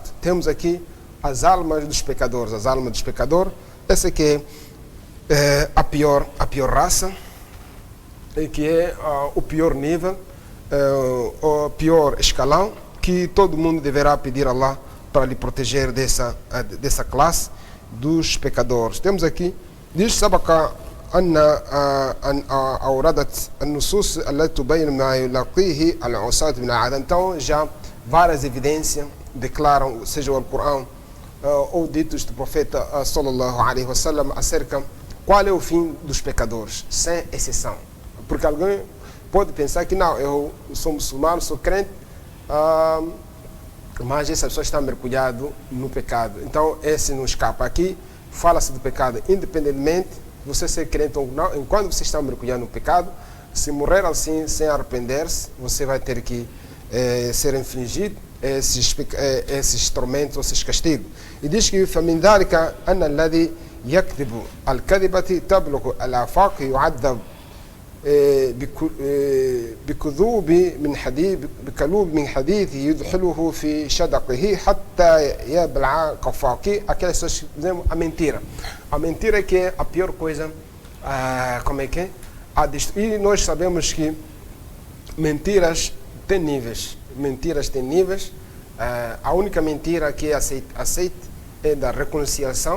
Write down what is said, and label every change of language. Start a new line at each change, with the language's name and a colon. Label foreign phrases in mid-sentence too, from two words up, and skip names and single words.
Portuguese: Temos aqui as almas dos pecadores. Essa aqui é a pior raça, que é o pior nível, o pior escalão, que todo mundo deverá pedir a Allah para lhe proteger dessa classe dos pecadores. Temos aqui, diz Sabaca
Arabic: أن أوردت النصوص التي تبين ما يلاقيه العصاة من العذاب.
Portuguese: Então já várias evidências declaram, seja o Alcorão ou ditos do profeta
Arabic: صلى الله عليه وسلم,
Portuguese: acerca qual é o fim dos pecadores, sem exceção. Porque alguém pode pensar que não, eu sou muçulmano, sou crente, mas essa pessoa está mergulhado no pecado. Então esse não escapa. Aqui fala-se do pecado independentemente você ser crente ou não. Enquanto você está mergulhando no pecado, se morrer assim sem arrepender-se, você vai ter que ser infligido esses tormentos, esses castigos. E diz que
Arabic: فمن ذلك أن الذي يكذب الكذبة تبلغ الآفاق يعذب بكذوب من حديث يدخله في شدقه حتى يبلع كفاك.
Portuguese: Aquelas pessoas que dizem a mentira. A mentira é que é a pior coisa. Como é que é? E nós sabemos que mentiras têm níveis. A única mentira que é aceita é da reconciliação.